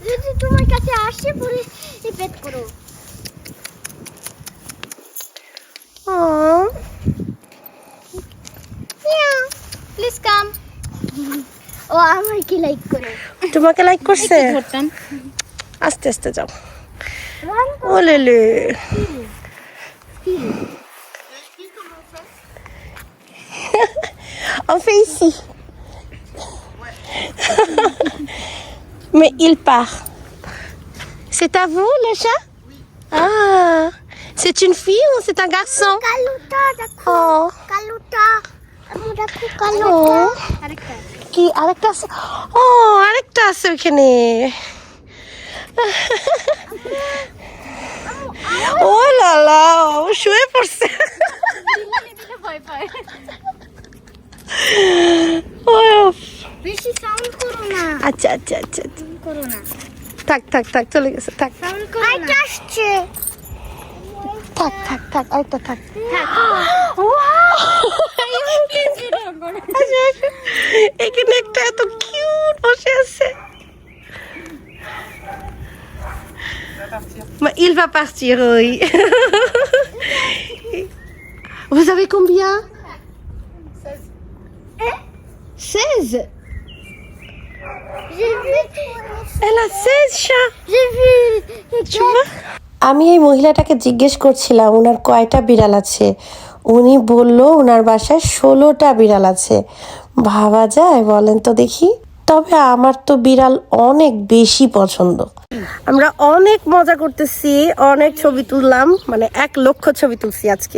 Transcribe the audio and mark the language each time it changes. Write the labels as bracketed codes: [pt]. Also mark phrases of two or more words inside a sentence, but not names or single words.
[bn] তোমার কাছে আসে পরে পেট করো। ও, [en] please come. [bn] ও আমাকে লাইক করো। তোমাকে লাইক করছে? আস্তে আস্তে যাও। [fr] Oh là là. On fait ici. Mais il part. C'est à vous le chat? Ah, c'est une fille ou c'est un garçon? Kaluta, Oh. kaluta. Aku [bn] Oh. কি আরেকটা আছে? ও আরেকটা আছে ওখানে। ও লালা, ও শুয়ে পড়ছে। উফ। বেশি সাউন্ড করো না। আচ্ছা আচ্ছা আচ্ছা আচ্ছা। করো না। থাক থাক থাক চলে গেছে থাক সাউন্ড করো না। আইটা আসছে। থাক থাক থাক আরেকটা থাক। এখানে একটা এত কিউট বসে আছে। [fr] Mais il va partir, oui. Vous avez combien? 16. J'ai vu. Elle a 16 chats. J'ai vu. Tu vois? [bn] আমি এই মহিলাটাকে জিজ্ঞেস করছিলাম ওনার কয়টা বিড়াল আছে। উনি বলল ওনার বাসায় 16টা বিড়াল আছে। ভাবা যায় বলেন তো দেখি? তবে আমার তো বিড়াল অনেক বেশি পছন্দ। আমরা অনেক মজা করতেছি, অনেক ছবি তুললাম, মানে 1 লক্ষ ছবি তুলছি আজকে।